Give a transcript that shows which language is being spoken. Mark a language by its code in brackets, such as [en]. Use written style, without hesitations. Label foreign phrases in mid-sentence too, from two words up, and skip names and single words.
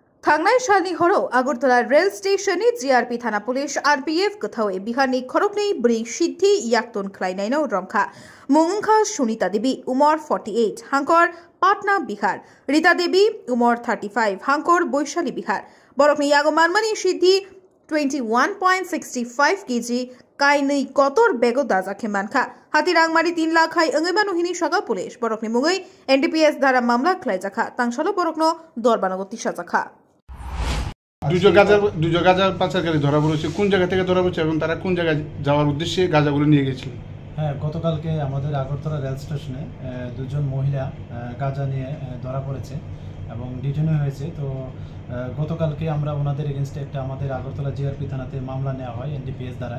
[trp] थांनाय सालनि हराव आगरतला रेल स्टेशननि जिआरपि थाना पुलिस आरपीएफ गोथावै बिहारनि खरगनै ब्रै सिद्धि याक्तन खालायनायनाव रंखा मुंखा सुनीता देवी उमर 48 हांकर पाटना बिहार रीता देवी उमर 35 हांकर बैशाली बिहार बरकनि यागमानमानि सिद्धि 21.65 केजी काइनै कतर बेगो दाजाखे मानखा हातिरांमारी 3 लाख हाई अंगैमानुहिनी शाखा पुलिस बरकनि मुङै एनडीपीएस द्वारा मामला खालायजाखा तांसालो बरकनो दरबानगति साजाखा [bn] দুজন গাঁজা পাচারকারী ধরা পড়েছে কোন জায়গা থেকে ধরা পড়েছে এবং তারা কোন জায়গায় যাওয়ার উদ্দেশ্যে গাঁজাগুলো নিয়ে গিয়েছিল। হ্যাঁ, গতকালকে আমাদের আগরতলা রেল স্টেশনে দুজন মহিলা গাঁজা নিয়ে ধরা পড়েছে এবং ডিটেন হয়েছে। তো গতকালকে আমরা ওনাদের এগেনস্টে একটা আমাদের আগরতলা জিআরপি থানাতে মামলা নেওয়া হয় এনডিপিএস দ্বারায়।